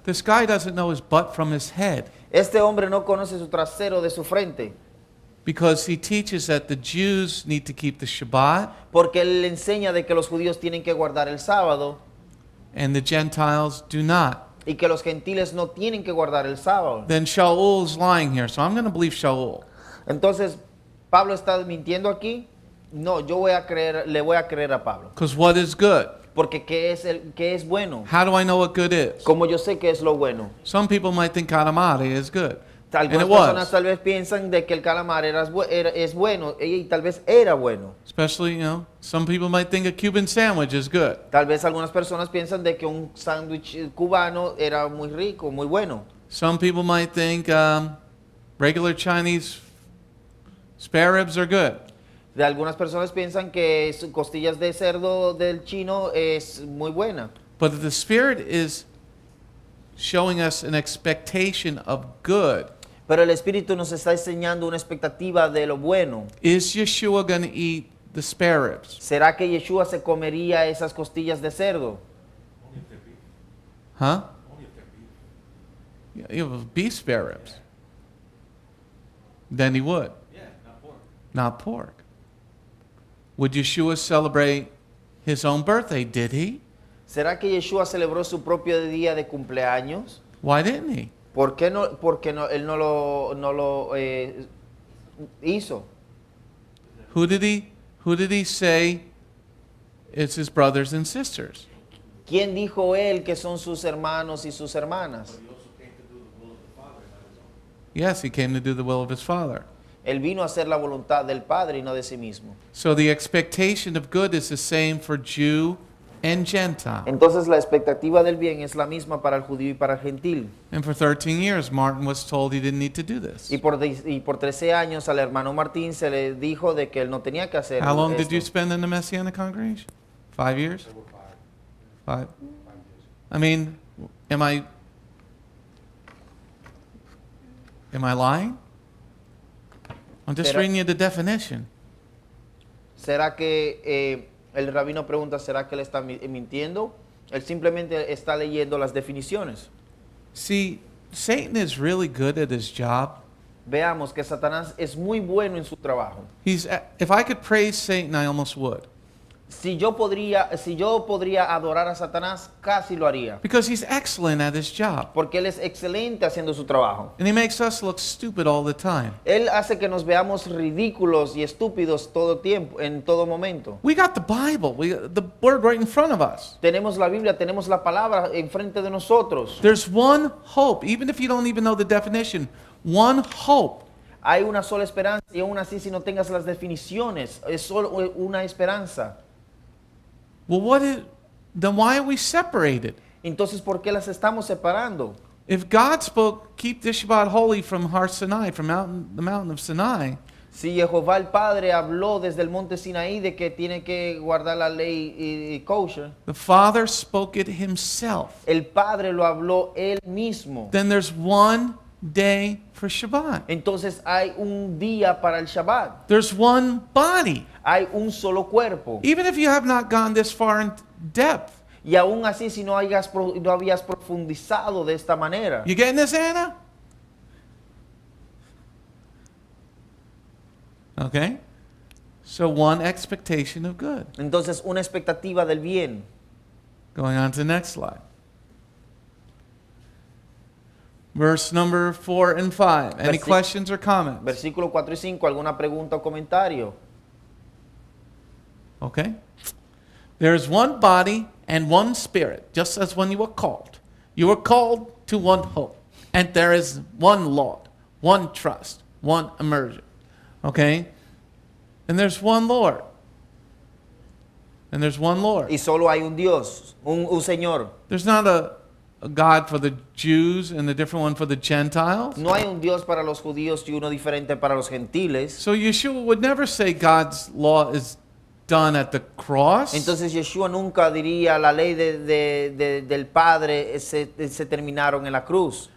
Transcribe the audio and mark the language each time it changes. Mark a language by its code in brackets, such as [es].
[en] This guy doesn't know his butt from his head [es] Este hombre no conoce su trasero de su frente, [en] because he teaches that the Jews need to keep the Shabbat [es] porque él le enseña de que los judíos tienen que guardar el sábado [en] and the Gentiles do not. [es] y que los gentiles no tienen que guardar el sábado. [en] Then Sha'ul is lying here, so I'm going to believe Sha'ul. [es] Entonces, ¿Pablo está mintiendo aquí? No, le voy a creer a Pablo. [en] Because what is good? [es] Porque ¿qué es bueno? [en] How do I know what good is? [es] Como yo sé que es lo bueno. [en] Some people might think katamari is good. And [es] Algunas [en] it [es] personas [en] was. [es] tal vez piensan de que el calamar es bueno y tal vez era bueno. [en] Especially, some people might think a Cuban sandwich is good. [es] Tal vez algunas personas piensan de que un sándwich cubano era muy rico, muy bueno. [en] Some people might think regular Chinese spare ribs are good. [es] De algunas personas piensan que costillas de cerdo del chino es muy buena. [en] But if the Spirit is showing us an expectation of good. [es] Pero el Espíritu nos está enseñando una expectativa de lo bueno. [en] Is Yeshua going to eat the spare ribs? [es] ¿Será que Yeshua se comería esas costillas de cerdo? [en] Only if they're beef. Huh? Only if they're beef. Yeah, you have beef spare ribs. Then he would, Yeah, not pork. not pork. Would Yeshua celebrate his own birthday? Did he? [es] ¿Será que Yeshua celebró su propio día de cumpleaños? [en] Why didn't he? [es] ¿Por qué no? Porque no, él no lo hizo. [en] Who did he say is his brothers and sisters? [es] ¿Quién dijo él que son sus hermanos y sus hermanas? [en] But he also came to do the will of the Father, not his own. Yes, he came to do the will of his Father. [es] Él vino a hacer la voluntad del Padre y no de sí mismo. [en] So the expectation of good is the same for Jew and Gentile. [es] Entonces la expectativa del bien es la misma para el judío y para el gentil. [en] And for 13 years, Martin was told he didn't need to do this. [es] Y por 13 años al hermano Martín se le dijo de que él no tenía que hacer [en] How long [es] esto. [en] did you spend in the Messianic congregation? 5 years? There were 5. 5 years. I mean, am I lying? I'm just [es] Pero- [en] reading you the definition. [es] ¿Será que el rabino pregunta, ¿será que él está mintiendo? Él simplemente está leyendo las definiciones. [en] See, Satan is really good at his job. [es] Veamos que Satanás es muy bueno en su trabajo. [en] If I could praise Satan, I almost would. [es] Si yo podría adorar a Satanás, casi lo haría. [en] Because he's excellent at his job. [es] Porque él es excelente haciendo su trabajo. [en] And he makes us look stupid all the time. [es] Él hace que nos veamos ridículos y estúpidos todo tiempo, en todo momento. [en] We got the Bible, we got the Word right in front of us. [es] Tenemos la Biblia, tenemos la palabra enfrente de nosotros. [en] There's one hope, even if you don't even know the definition, one hope. [es] Hay una sola esperanza y aún así si no tengas las definiciones, es solo una esperanza. [en] Well, then why are we separated? [es] Entonces, ¿por qué las estamos separando? [en] If God spoke, keep the Shabbat holy from Har Sinai, from the mountain of Sinai, [es] Si Jehová el Padre habló desde el monte Sinaí de que tiene que guardar la ley y kosher, [en] the Father spoke it himself. [es] el Padre lo habló él mismo. [en] Then there's one day for Shabbat. [es] Entonces hay un día para el Shabbat. [en] There's one body. [es] Hay un solo cuerpo. [en] Even if you have not gone this far in depth. [es] Y aún así, si no habías profundizado de esta manera. [en] You getting this, Anna? Okay. So one expectation of good. [es] Entonces, una expectativa del bien. [en] Going on to the next slide. Verse number 4 and 5. Any questions or comments? [es] Versículo 4 y 5, ¿alguna pregunta o comentario? [en] Okay. There is one body and one spirit, just as when you were called. You were called to one hope. And there is one Lord, one trust, one immersion. Okay? And there's one Lord. And there's one Lord. [es] Y solo hay un Dios, un Señor. [en] There's not a God for the Jews and a different one for the Gentiles. [es] No hay un Dios para los judíos y uno diferente para los gentiles. [en] So Yeshua would never say God's law is done at the cross. [es] Entonces Yeshua nunca diría la ley del Padre se terminaron en la cruz.